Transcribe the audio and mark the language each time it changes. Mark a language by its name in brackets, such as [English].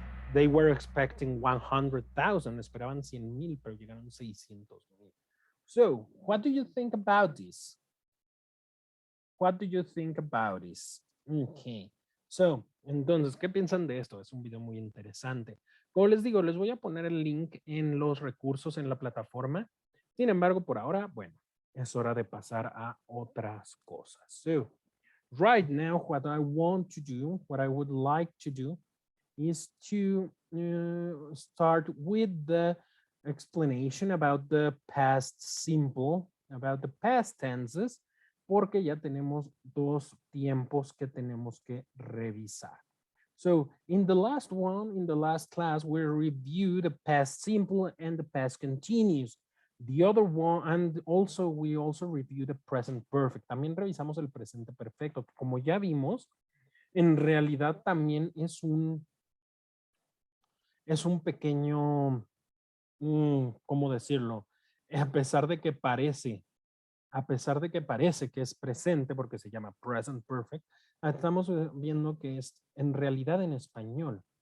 [English] They were expecting 100,000. [Spanish] Esperaban 100,000, pero llegaron 600,000. [English] So, what do you think about this? What do you think about this? Okay. [Spanish] So, entonces, ¿qué piensan de esto? Es un video muy interesante. Como les digo, les voy a poner el link en los recursos en la plataforma. Sin embargo, por ahora, bueno, es hora de pasar a otras cosas. [English] So, right now, what I want to do, what I would like to do is to start with the explanation about the past simple, about the past tenses, [Spanish] porque ya tenemos dos tiempos que tenemos que revisar. [English] So in the last one, in the last class, we reviewed the past simple and the past continuous. The other one, and also we also reviewed the present perfect. [Spanish] También revisamos el presente perfecto, que como ya vimos, en realidad también es un pequeño, ¿cómo decirlo? A pesar de que parece que es presente porque se llama present perfect, estamos viendo que es en realidad en español.